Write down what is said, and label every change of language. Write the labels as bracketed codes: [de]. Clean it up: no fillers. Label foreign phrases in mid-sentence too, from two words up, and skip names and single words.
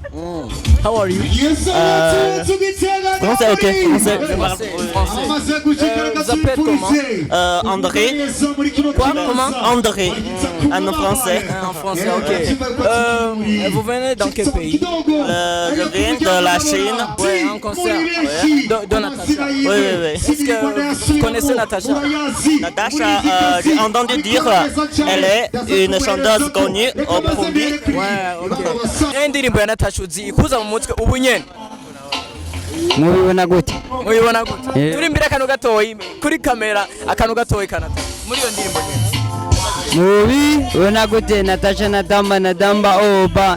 [en] How are you? [fr] Français, ok. Français. Vous appelez comment? André. Quoi? Comment? André. En français. En français, ok. Vous venez dans quel pays? Je viens de la Chine. Ouais, en concert. De Natacha. Oui, oui, oui. Est-ce que vous connaissez Natacha? Natacha, j'ai entendu dire elle est une chanteuse connue au public. Ouais, ok. [rn] Indirimbo ya Natacha uzi ikuza mu mutwe ubu nyene. Mubibona gute? Mubibona gute? Turi imbere akantu gatoyi kuri kamera akantu gatoyi kanata. Muri iyo ndirimbo nyene. Mubibona gute? Natacha nadamba oba.